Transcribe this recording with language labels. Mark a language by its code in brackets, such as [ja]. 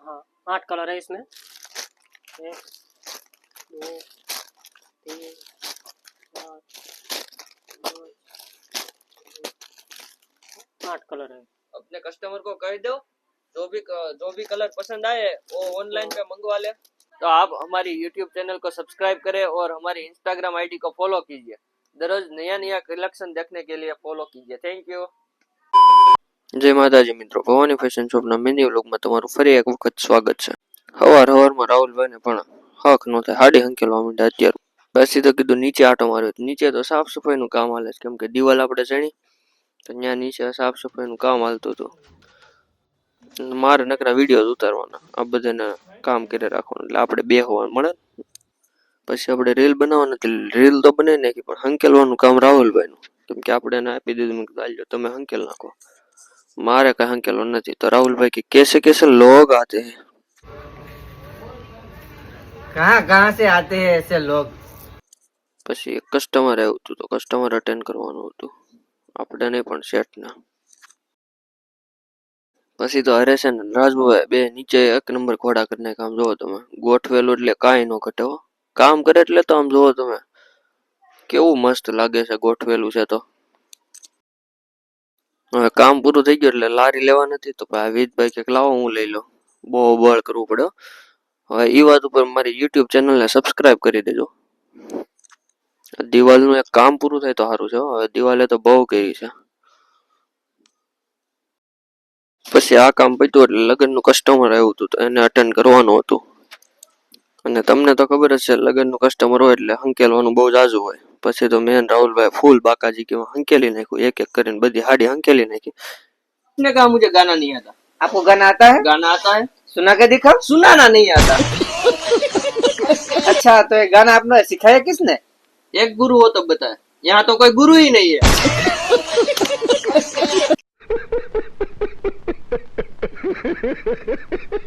[hi] हाँ 8 कलर है इसमें। 1 2 3 4 8 कलर है। अपने कस्टमर को कह दो, जो भी कलर पसंद आए वो ऑनलाइन पे मंगवा ले। तो आप हमारी यूट्यूब चैनल को सब्सक्राइब करें और हमारी इंस्टाग्राम आईडी को फॉलो कीजिए। दररोज नया नया कलेक्शन देखने के लिए फॉलो कीजिए। Thank you. जय माताजी मित्रों, [gu] भवानी फैशन शॉपના મિની વ્લોગમાં તમારું ફરી એક વખત સ્વાગત છે। હવારમાં રાહુલભાઈને પણ હક નો થાય, હાડી હંકેલવા માંડ્યા અત્યારે। પછી તો કીધું નીચે આટો માર્યો, નીચે તો સાફ સફાઈનું કામ હાલે છે, કેમ કે દિવાલ આપણે ચણી તો ત્યાં નીચે સાફ સફાઈનું કામ હાલતું હતું। મારે નકરા વિડીયો ઉતારવાના, આ બધાને કામ કરી રાખવાનું, એટલે આપણે બેહવાનું મળે। પછી આપણે રીલ બનાવવાની હતી, રીલ તો બનાવી નાખી, પણ હંકેલવાનું કામ રાહુલભાઈનું, કેમ કે આપણે એને આપી દીધું, મેં કીધું હાલ્યો તમે હંકેલ નાખો, મારે કઈ હંકેલો નથી। તો રાहुलભાઈ કે [hi] कैसे कैसे लोग आते हैं? कहाँ कहाँ से आते हैं ऐसे लोग? [gu] પછી એક કસ્ટમર આવ્યું હતું, તો કસ્ટમર અટેન્ડ કરવાનું હતું આપણે નહીં, પણ શેઠને। પછી તો હરેશ અને રાજભાઈ બે નીચે એક નંબર ખોડા કરી નાખ્યા। આમ જોવો તમે, ગોઠવેલું એટલે કાંઈ ન ઘટે હો, કામ કરે એટલે તો આમ જોવો તમે કેવું મસ્ત લાગે છે, ગોઠવેલું છે। તો હવે કામ પૂરું થઈ ગયું એટલે લારી લેવા નથી, તો ભાઈ વિજભાઈ કે લાવો હું લઈ લઉં, બહુ બળ કરવું પડે। હવે એ વાત ઉપર મારી યુટ્યુબ ચેનલને સબસ્ક્રાઇબ કરી દેજો। દિવાલનું એક કામ પૂરું થાય તો સારું છે। હવે દિવાલે તો બહુ કરી છે। પછી આ કામ પત્યું એટલે લગ્નનું કસ્ટમર આવ્યું હતું, તો એને અટેન્ડ કરવાનું હતું। અને તમને તો ખબર જ છે, લગ્નનું કસ્ટમર હોય એટલે હંકેલવાનું બહુ જાજુ હોય। પછી તો મેન રાहुलભાઈ ફૂલ બાકાજી કે હંકેલી નાખ્યું, એક એક કરીને બધી હાડી हंकेली नाखी। [hi] उसने कहा मुझे गाना नहीं आता। आपको गाना आता है? गाना आता है, सुना के दिखाओ। सुनाना नहीं आता। अच्छा तो ये गाना आपने सिखाया किसने? एक गुरु हो तो बताए, यहाँ तो कोई गुरु ही नहीं है।